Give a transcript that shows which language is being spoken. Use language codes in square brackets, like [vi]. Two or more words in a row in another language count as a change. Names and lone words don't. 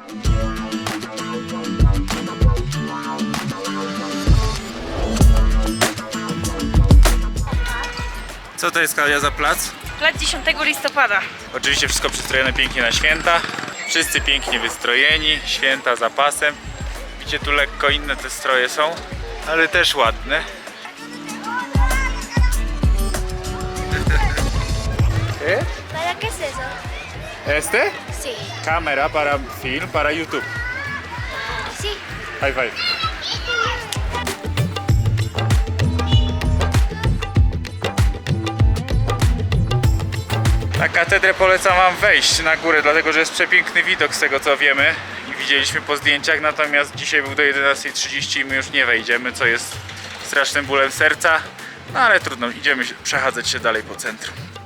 [pl] Co to jest, Klaudia, za plac? Plac 10 listopada. Oczywiście wszystko przystrojone pięknie na święta. Wszyscy pięknie wystrojeni, święta za pasem. Widzicie, tu lekko inne te stroje są, ale też ładne. [es] ¿Para qué es eso? Este? Sí. Cámara para film, para YouTube. Sí. [en] High five. [pl] Na katedrę polecam wam wejść na górę, dlatego że jest przepiękny widok z tego co wiemy i widzieliśmy po zdjęciach, natomiast dzisiaj był do 11:30 i my już nie wejdziemy, co jest strasznym bólem serca, no ale trudno, idziemy przechadzać się dalej po centrum.